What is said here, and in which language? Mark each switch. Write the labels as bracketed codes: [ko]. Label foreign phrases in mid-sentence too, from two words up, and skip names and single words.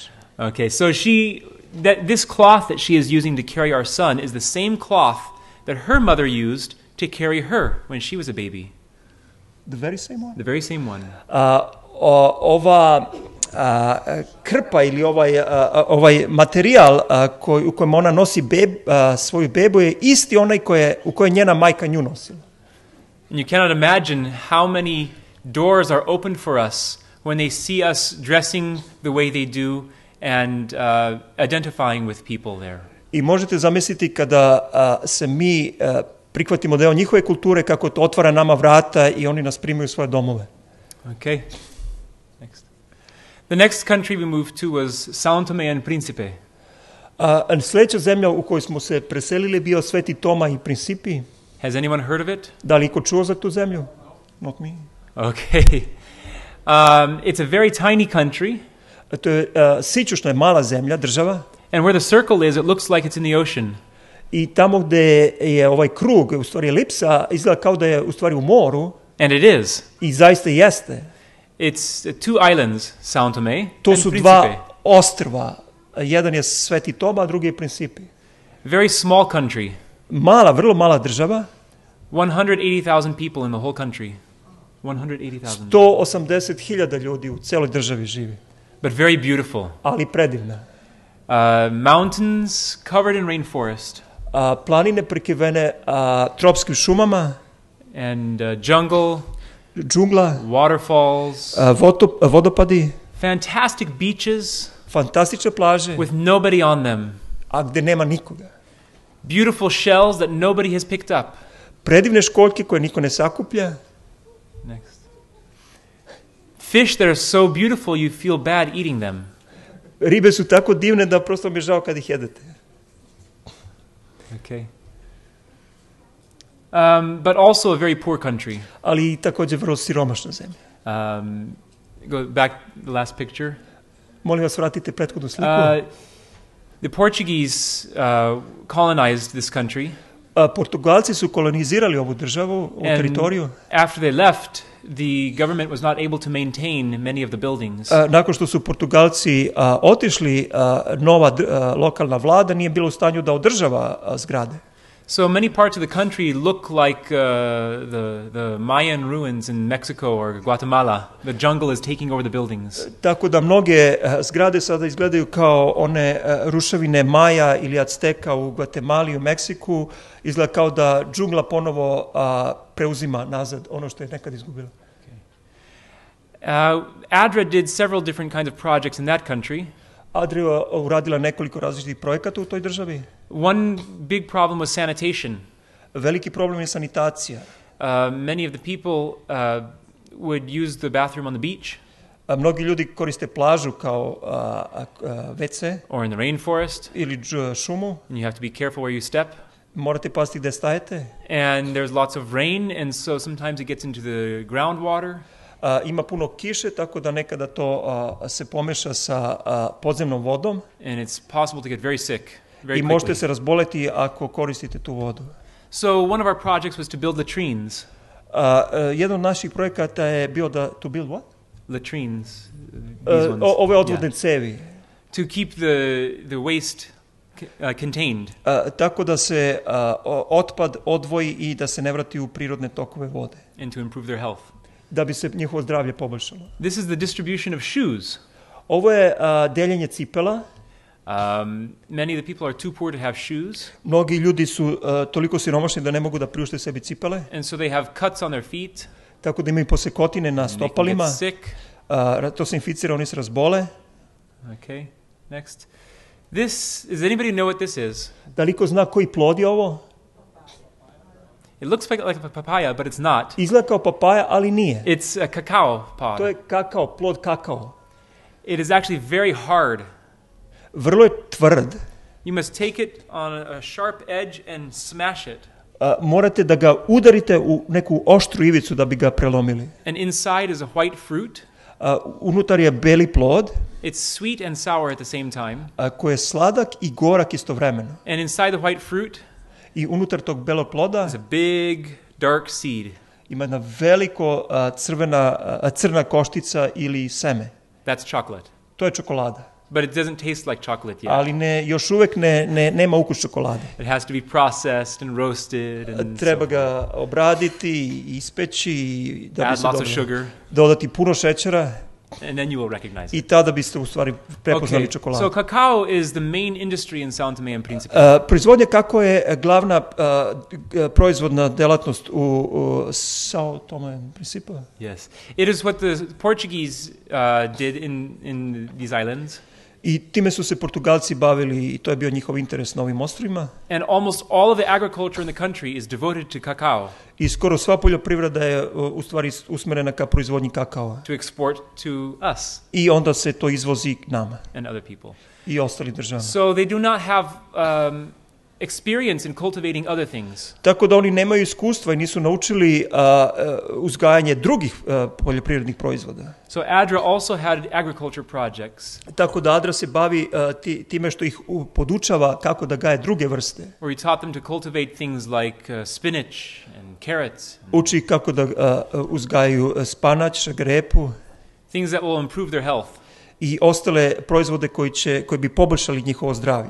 [en] Okay, so this cloth that she is using to carry our son is the same cloth that her mother used to carry her when she was a baby. The very same one? The very same one. [sr] Ova krpa ili ovaj materijal u kojem ona nosi svoju bebu je isti onaj u kojoj njena majka nju nosila. [en] And you cannot imagine how many doors are opened for us when they see us dressing the way they do and identifying with people there. [sr] I možete zamisliti kada se mi prihvatimo deo njihove kulture, kako to otvara nama vrata i oni nas primaju u svoje domove. [en] Okay. Next. The next country we moved to was São Tomé and Príncipe. [sr] Sljedeća zemlja u kojoj smo se preselili bio Sveti Toma i Principi. [en] Has anyone heard of it? [sr] Da li iko čuo za tu zemlju? [en] Not me. Okay. It's a very tiny country. [sr] To je sićušna je mala zemlja, država. [en] And where the circle is, it looks like it's in the ocean. [sr] I tamo gde je ovaj krug, u stvari elipsa, izgleda kao da je u stvari u moru. [en] And it is. [sr] I zaista jeste. [en] It's two islands, São Tomé [sr] to [en] and [sr] su [en] Príncipe. [sr] Dva ostrva. Jedan je Sveti Toma, a drugi je Principi. [en] Very small country. [sr] Vrlo mala država. [en] 180,000 people in the whole country. 180,000. [sr] 180,000 ljudi u celoj državi živi. [en] But very beautiful. [sr] Ali predivna. [en] Mountains covered in rainforest. [sr] Planine prekrivene tropskim šumama. [en] And jungle. [sr] Džungla. [en] Waterfalls. [sr] Vodopadi. [en] Fantastic beaches. [sr] Fantastične plaže. [en] With nobody on them. [sr] A gde nema nikoga. [en] Beautiful shells that nobody has picked up. [sr] Predivne školjke koje niko ne sakuplja. [en] Next. Fish that are so beautiful you feel bad eating them. [sr] Ribe su tako divne da prosto mi je žao kad ih jedete. [en] Okay. But also a very poor country. [sr] Ali također vrlo siromašna zemlja. [en] Go back the last picture. [sr] Molim vas, vratite prethodnu sliku. [en] The Portuguese colonized this country. [sr] Portugalci su kolonizirali ovu državu, ovu teritoriju. [en] After they left, the government was not able to maintain many of the buildings. [sr] Nakon što su Portugalci otišli, nova lokalna vlada nije bila u stanju da održava zgrade. [en] So many parts of the country look like the Mayan ruins in Mexico or Guatemala. The jungle is taking over the buildings. [sr] Tako da mnoge zgrade sada izgledaju kao one ruševine Maja ili Azteka u Guatemali, u Meksiku. Izgleda kao da džungla ponovo preuzima nazad ono što je nekad izgubila. [en] Adra did several different kinds of projects in that country. [sr] Adra je uradila nekoliko različitih projekata u toj državi. [en] One big problem was sanitation. [sr] Veliki problem je sanitacija. [en] Many of the people would use the bathroom on the beach. [sr] Mnogi ljudi koriste plažu kao WC [en] or in the rainforest, [sr] ili šumu. [en] and you have to be careful where you step. [sr] Morate paziti gde stajete. [en] And there's lots of rain, and so sometimes it gets into the groundwater. [sr] Ima puno kiše, tako da nekada to se pomeša sa podzemnom vodom. [en] And it's possible to get very sick very [sr] I možete [en] quickly. [sr] se razboleti ako koristite tu vodu. [en] So one of our projects was to build latrines. [sr] Jedan od naših projekata je bio [en] to build what? Latrines. These ones. [sr] Ove odvodne cevi. [en] To keep the waste contained. [sr] Tako da se otpad odvoji i da se ne vrati u prirodne tokove vode. [en] And to improve their health. [sr] Da bi se njihovo zdravlje poboljšalo. [en] This is the distribution of shoes. [sr] Ovo je deljenje cipela. [en] Many of the people are too poor to have shoes. [sr] Mnogi ljudi su toliko siromašni da ne mogu da priušte sebi cipele. [en] And so they have cuts on their feet. [sr] Tako da imaju posekotine na stopalima. [en] They can get sick. [sr] To se inficira, oni se razbole. [en] Okay, next. Does anybody know what this is? [sr] Da li ko zna koji plod je ovo? [en] It looks like a papaya, but it's not. [sr] Izgleda kao papaja, ali nije. [en] It's a cacao pod. [sr] To je kakao, plod kakao. [en] It is actually very hard. [sr] Vrlo je tvrd. [en] You must take it on a sharp edge and smash it. [sr] Morate da ga udarite u neku oštru ivicu da bi ga prelomili. [en] And inside is a white fruit. [sr] Unutar je beli plod. [en] It's sweet and sour at the same time. [sr] Koji je sladak i gorak istovremeno. [en] And inside the white fruit [sr] I unutar tog belog ploda [en] is a big dark seed. [sr] Ima jedna veliko crna koštica ili seme. [en] That's chocolate. [sr] To je čokolada. [en] But it doesn't taste like chocolate yet. [sr] Ali još uvek nema ukus čokolade. [en] It has to be processed and roasted and [sr] treba ga obraditi, ispeći, da bi se [en] lots of sugar. [sr] Dodati puno šećera. [en] And then you will recognize it. [sr] I tada biste u stvari prepoznali čokoladu. [en] So cacao is the main industry in São Tomé and Príncipe. [sr] Proizvodnja kakao je glavna proizvodna delatnost u São Tomé and Príncipe. [en] Yes. It is what the Portuguese did in these islands. [sr] I time su se Portugalci bavili i to je bio njihov interes na ovim ostrvima. [en] And almost all of the agriculture in the country is devoted to cacao. [sr] I skoro sva poljoprivreda je u stvari usmerena ka proizvodnji kakaova. [en] To export to us. [sr] I onda se to izvozi k nama. [en] And other people. [sr] I ostali državama. [en] So they do not have experience in cultivating other things. [sr] Tako da oni nemaju iskustva i nisu naučili uzgajanje drugih poljoprivrednih proizvoda. [en] So ADRA also had agriculture projects. [sr] Tako da ADRA se bavi time što ih podučava kako da gaje druge vrste. [en] Where he taught them to cultivate things like spinach and carrots. [sr] Uči kako da uzgajaju spanać, šagrepu. [en] Things that will improve their health. [sr] I ostale proizvode koji bi poboljšali njihovo zdravlje.